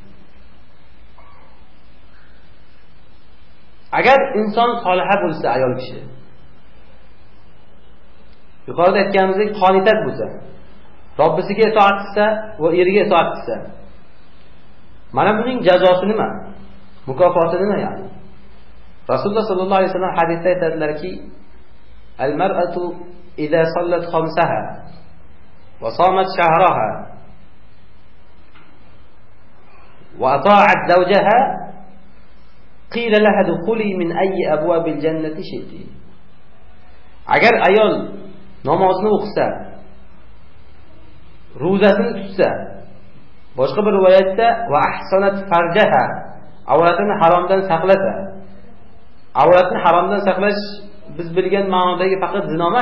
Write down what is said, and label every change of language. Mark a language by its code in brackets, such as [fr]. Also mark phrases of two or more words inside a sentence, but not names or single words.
[uz] Agar inson soliha bo'lsa, ayol kishi yuqorida aytganimizdek qonitat bo'lsa, Robbisiga itoat qilsa va eriga itoat qilsa, mana buning jazosi nima? Mukofoti nima yani? Rasululloh [ar] صلى الله عليه وسلم [uz] hadisda aytadilarki, [ar] المرأة إذا صلت خمسها وصامت شهرها وأطاعت زوجها قيل لها ادخلي من أي أبواب الجنة شئت. [uz] Agar ayol namozini o'qisa, ro'zasini tutsa, boshqa bir rivoyatda [ar] وأحصنت فرجها, [uz] avratini haromdan saqlasa. Avratni haromdan saqlash biz bilgan ma'nodagi faqat zino emas.